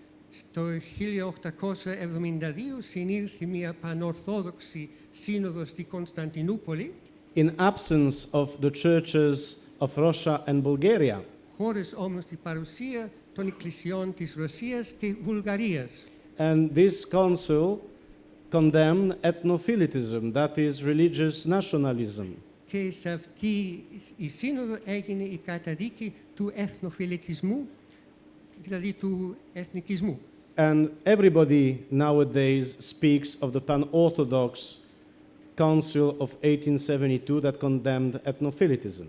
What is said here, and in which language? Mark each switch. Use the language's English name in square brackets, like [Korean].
[Greek] Στο 1872 συνήλθε μια πανορθόδοξη σύνοδος στη Κωνσταντινούπολη, [English] in absence of the churches of Russia and Bulgaria. [Greek] χώρες όμως την παρουσία των εκκλησιών της Ρωσίας και Βουλγαρίας. [English] And this council condemned ethnophilitism, that is religious nationalism. [Greek] Και σε αυτή η σύνοδο έγινε η καταδίκη του εθνοφιλετισμού, δηλαδή του εθνικισμού. [English] And everybody nowadays speaks of the Pan-Orthodox Council of 1872 that condemned ethnophilitism.